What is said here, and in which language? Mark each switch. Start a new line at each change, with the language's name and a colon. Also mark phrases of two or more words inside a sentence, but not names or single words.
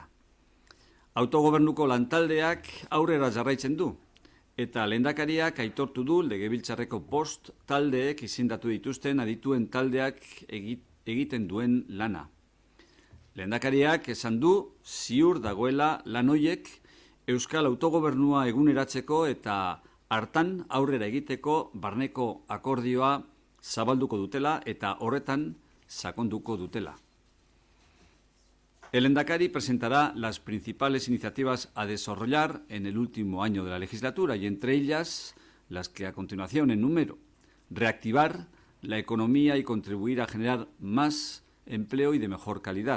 Basque: Autogobernuko lantaldeak aurrera jarraitzen du, eta lehendakariak aitortu du legebiltzarreko 5 taldeek izendatu dituzten adituen taldeak egiten duen lana. Lehendakariak esan du ziur dagoela lan horiek euskal autogobernua eguneratzeko eta hartan aurrera egiteko barneko akordioa zabalduko dutela eta horretan sakonduko dutela.
Spanish: El Lehendakari presentará las principales iniciativas a desarrollar en el último año de la legislatura y entre ellas las que a continuación enumero. Reactivar la economía y contribuir a generar más empleo y de mejor calidad.